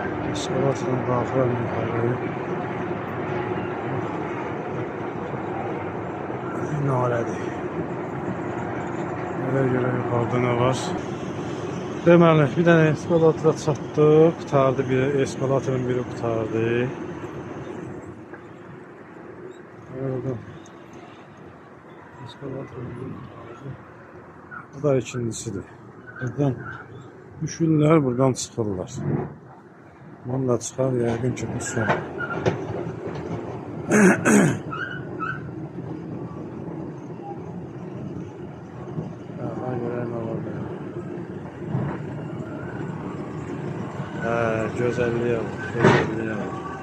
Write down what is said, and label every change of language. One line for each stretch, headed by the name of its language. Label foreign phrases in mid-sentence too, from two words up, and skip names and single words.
Azerbaijani: Eskalatorun qalxıram yuxarı. Nalədir.
Turkish: Nereye göre yukarıda ne var?
Azerbaijani: Deməli, bir dənə eskalatora çatdıq. Qutardı biri, eskalatorun biri qutardı. Oradan eskalatorun biri qutardı. Bu da ikincisidir. Buradan düşürlər, buradan çıxırlar. Bununla çıxar, yəqin ki, bu son.
Turkish: Güzelliğe bak, güzelliğe bak.